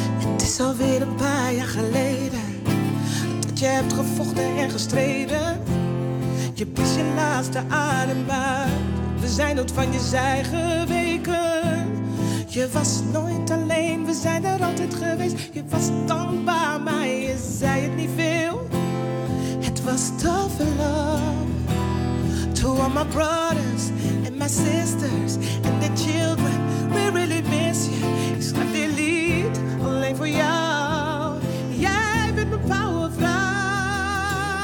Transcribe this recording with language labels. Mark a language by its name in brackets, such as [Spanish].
[Dutch] Het is alweer een paar jaar geleden dat je hebt gevochten en gestreden. Je pies je laatste adem uit. We zijn dood van je zij geweken. Je was nooit alleen, we zijn er altijd geweest. Je was dankbaar, maar je zei het niet veel. Het was [English] tough love to all my brothers and my sisters and their children. We really miss you. [Dutch] Ik schrijf dit lied alleen voor jou. Jij bent mijn power vrouw.